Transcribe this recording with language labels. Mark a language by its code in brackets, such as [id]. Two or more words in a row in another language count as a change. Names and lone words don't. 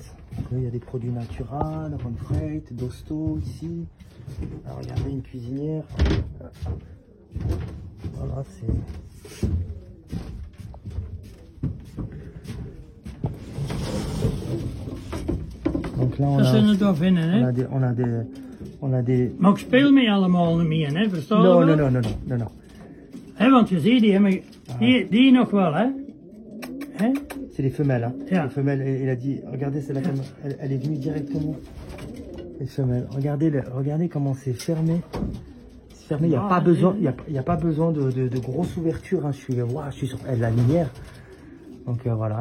[fr] Donc là, il y a des produits naturels, Ronfreit, Dosto ici. Alors, regardez, une cuisinière. Voilà, c'est... Donc là, [nl] Dat zijn de dolfijnen, hè? [fr] on a des... [nl] Maar ik speel mee allemaal niet meer, hè? Verstaan [fr] Non, [nl] je [fr] non, [nl] wel? [fr] non. [nl] Hè, want je ziet, die nog wel, hè? Hè? [fr] C'est les femelles, hein. [en] Yeah. [fr] Les femelles, il a dit, regardez, c'est la femme, elle est venue directement. Les femelles, regardez comment c'est fermé. C'est fermé, il n'y a pas besoin, il y a pas besoin de grosses ouvertures, hein. Je suis sur la lumière. Donc voilà.